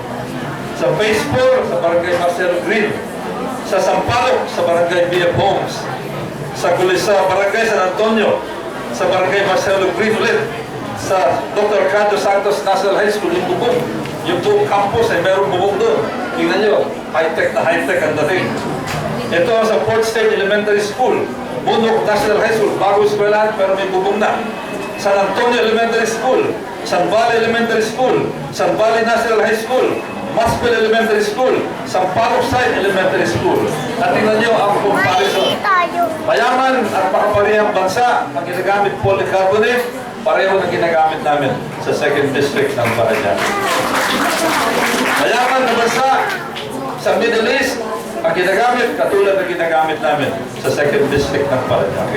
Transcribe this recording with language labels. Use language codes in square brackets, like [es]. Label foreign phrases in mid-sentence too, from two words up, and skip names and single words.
[tl] Sa Phase 4, sa Barangay Marcelo Green. Sa Sampaloc, sa Barangay BF Homes. Sa Barangay San Antonio, sa Barangay Marcelo Green ulit, sa Dr. Ricardo Santos National High School, yung bubong. Yung buong campus ay mayroong bubong doon. Tingnan nyo, high-tech na high-tech ang dating. Ito sa Port State Elementary School, Moonwalk National High School, bago eskwelahan pero may bubong na. San Antonio Elementary School, San Valley Elementary School, San Valley National High School, Masville Elementary School, Sampaloc Side Elementary School. At tingnan nyo ang comparison. Mayaman at makaparehang bansa ang ginagamit polycarbonate, pareho na ginagamit namin sa 2nd District ng Parañaque. Mayaman na bansa sa Middle East, ang ginagamit katulad na ginagamit namin sa 2nd District ng Parañaque.